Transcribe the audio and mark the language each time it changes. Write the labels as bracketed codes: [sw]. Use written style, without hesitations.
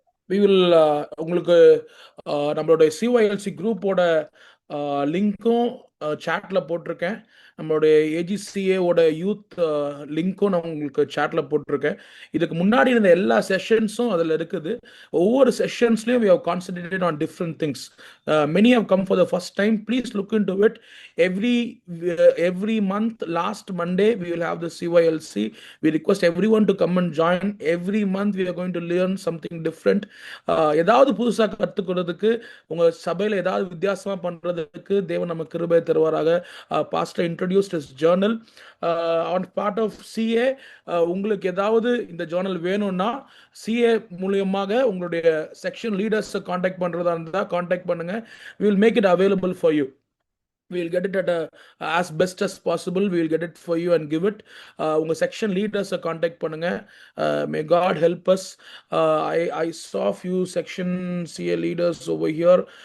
[en] We will [ta] உங்களுக்கு நம்மளுடைய CYLC குரூப்போட லிங்க்கும் சாட்ல போட்டிருக்கேன். நம்மளுடைய AGCA-ஓட யூத் லிங்க்கும் நான் உங்களுக்கு சாட்ல போட்டிருக்கேன். இதுக்கு முன்னாடி இருந்த எல்லா செஷன்ஸும் அதில் இருக்குது. ஒவ்வொரு செஷன்ஸ்லையும் [en] we have concentrated on different things. Many have come for the first time. Please look into it. Every month, last Monday, we will have the CYLC. We request everyone to come and join. Every month, we are going to learn something different. [ta] ஏதாவது புதுசாக கற்றுக்கிறதுக்கு, உங்கள் சபையில் ஏதாவது வித்தியாசமாக பண்ணுறதுக்கு தேவன் நம்ம கிருபை தருவாராக. [en] Pastor introduced his journal on part of CA. [ta] உங்களுக்கு ஏதாவது இந்த ஜேர்னல் வேணும்னா CA மூலியமாக உங்களுடைய செக்ஷன் லீடர்ஸை காண்டாக்ட் பண்ணுறதா இருந்தால் காண்டாக்ட் பண்ணுங்க. [en] we will make it available for you. We will get it at as best as possible. We will get it for you and give it. [ta] உங்க செக்ஷன் லீடர்ஸை காண்டாக்ட் பண்ணுங்க. [en] May God help us. I saw few section CA leaders over here.